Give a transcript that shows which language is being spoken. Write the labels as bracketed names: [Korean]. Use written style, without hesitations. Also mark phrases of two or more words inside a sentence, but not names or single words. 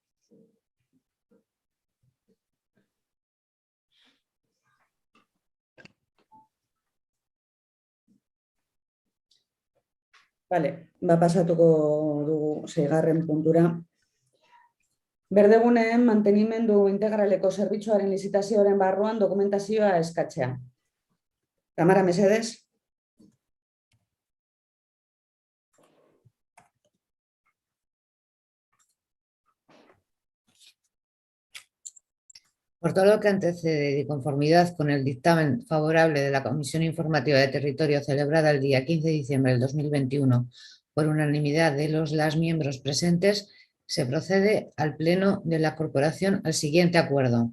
[Basque] Bale, pasatuko dugu 6. puntura. Berdeguneen mantenimendu integraleko zerbitzuaren lizitazioaren barruan dokumentazioa eskatzea. Tamara, mesedez. [Spanish] Por todo lo que antecede y de conformidad con el dictamen favorable de la Comisión Informativa de Territorio celebrada el día 15 de diciembre del 2021 por unanimidad de las miembros presentes, se procede al Pleno de la Corporación al siguiente acuerdo.